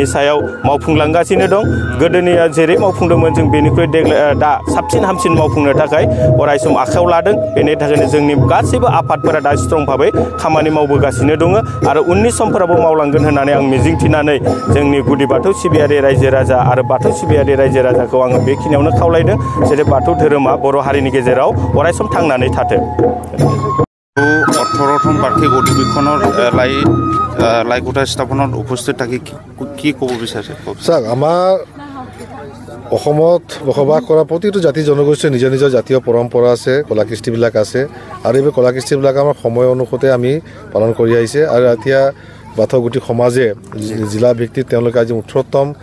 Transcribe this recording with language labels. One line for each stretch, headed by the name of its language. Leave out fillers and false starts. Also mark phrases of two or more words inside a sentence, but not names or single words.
Bodo: सायाव मावफुंलांगासिनो दं गोदोनिया जेरै मावफुंदोंमोन जों बेनिख्रुइ दा साबसिन हामसिन मावफुंनो थाखाय अरायसम आखायाव लादों बेनि थाखायनो जोंनि गासैबो आफादफोरा दा स्ट्रं भाबै खामानि मावबोगासिनो दङ आरो उननि समफोरावबो मावलांगोन होननानै आं मिजिंथिनानै जोंनि गुदि बाथौ सिबियारि रायजो राजा आरो बाथौ सिबियारि रायजो राजाखौ आङो बेखिनियावनो खावलायदों जेरै बाथौ धोरोमा बर' हारिनि गेजेराव अरायसम थांनानै थाथों
Assamese: 18তম বাৰ্ষিক অধিৱেশনৰ লাইকোটা স্থাপনত উপস্থিত থাকি কি ক'ব বিচাৰিছে চাওক আমাৰ অসমত বসবাস কৰা প্ৰতিটো জাতি জনগোষ্ঠীৰ নিজৰ নিজৰ জাতীয় পৰম্পৰা আছে কলা কৃষ্টিবিলাক আছে আৰু এই কলা কৃষ্টিবিলাক আমাৰ সময় অনুসতে আমি পালন কৰি আহিছে আৰু এতিয়া বাথৌ গুটি সমাজে জিলা ভিত্তিত তেওঁলোকে আজি 18তম